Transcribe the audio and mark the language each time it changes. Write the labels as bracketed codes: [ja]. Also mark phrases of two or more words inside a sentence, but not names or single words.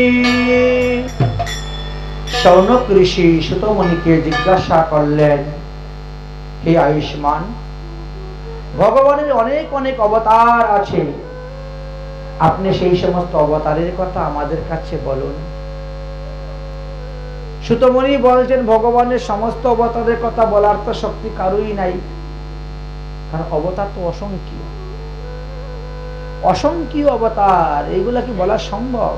[bn] শৌনক ঋষি সুতমণি কে জিজ্ঞাসা করলেন, হে আয়ুষ্মান, भगवाনের অনেক অনেক অবতার আছে, আপনি সেই সমস্ত অবতারের কথা আমাদের কাছে বলুন। সুতমণি বলছেন, ভগবানের সমস্ত অবতারের কথা বলার তো শক্তি কারোই নাই, কারণ অবতার তো অসংখ্য অসংখ্য অবতার, এইগুলা কি বলা সম্ভব?